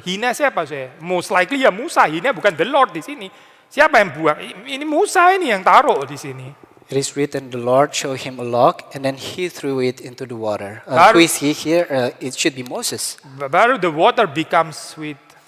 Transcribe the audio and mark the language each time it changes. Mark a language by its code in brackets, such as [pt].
[id] Hina siapa saya? [en] Most likely [id] ya Musa. Hina bukan the Lord di sini. Siapa yang buang? Ini Musa ini yang taruh di sini. [en] It is written, the Lord showed him a lock, and then he threw it into the water. Who is he here? It should be Moses. Baru the water became sweet.